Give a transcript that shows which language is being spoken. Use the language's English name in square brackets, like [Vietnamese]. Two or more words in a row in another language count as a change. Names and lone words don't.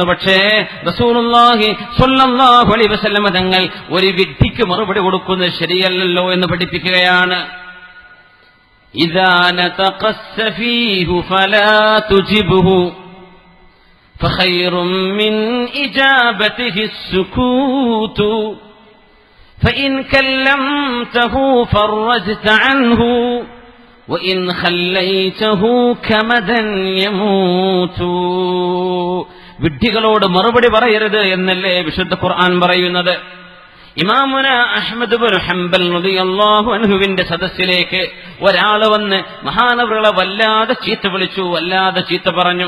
[Malayalam] പക്ഷേ റസൂലുള്ളാഹി [Arabic] صلى الله عليه وسلم [Malayalam] തങ്ങൾ ഒരു വിഡ്ഢിക്ക് മറുപടി കൊടുക്കുന്നത് ശരിയല്ലല്ലോ എന്ന് പഠിപ്പിക്കുകയാണ്. [Arabic] إذا نطق السفيه فلا تجبه فخير من إجابته السكوت فإن كلمته فرجت عنه وإن خليته كمدا يموت. [Malayalam] വിഡ്ഢികളോട് മറുപടി പറയരുത് എന്നല്ലേ വിശുദ്ധ ഖുർആൻ പറയുന്നത്. ഇമാമുന അഹ്മദ് ഇബ്നു ഹംബൽ [Arabic] رضي الله عنه [Malayalam] സദസ്സിലേക്ക് ഒരാൾ വന്ന് മഹാനവറുകളെ വല്ലാതെ ചീത്ത വിളിച്ചു, വല്ലാതെ ചീത്ത പറഞ്ഞു.